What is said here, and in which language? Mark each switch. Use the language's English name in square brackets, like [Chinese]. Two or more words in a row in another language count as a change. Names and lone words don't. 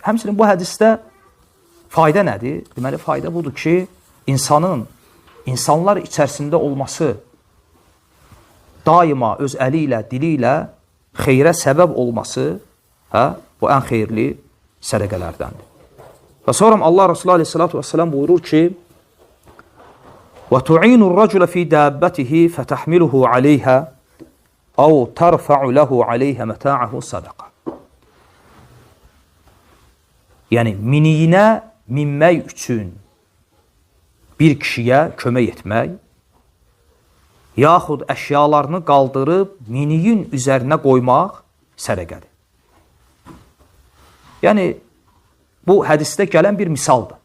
[Azerbaijani] Həmçinin bu hədisdə fayda nədir? Deməli, fayda budur ki, insanlar içərisində olması, daima öz əli ilə, dili ilə xeyrə səbəb olması, bu ən xeyirli sədəqələrdəndir. Və sonra Allah Resulü [Arabic] عليه الصلاة والسلام [Azerbaijani] buyurur ki, [Arabic] وَتُعِينُ الرَّجُلَ فِي دَابَّتِهِ فَتَحْمِلُهُ عَلَيْهَا أَوْ تَرْفَعُ لَهُ عَلَيْهَا مَتَاعَهُ صَدَقَ. [Azerbaijani] Yəni, miniyinə minmək üçün bir kişiyə kömək etmək, yaxud əşyalarını qaldırıb miniyin üzərinə qoymaq sədəqədir. Yəni, bu hədisdə gələn bir misaldır.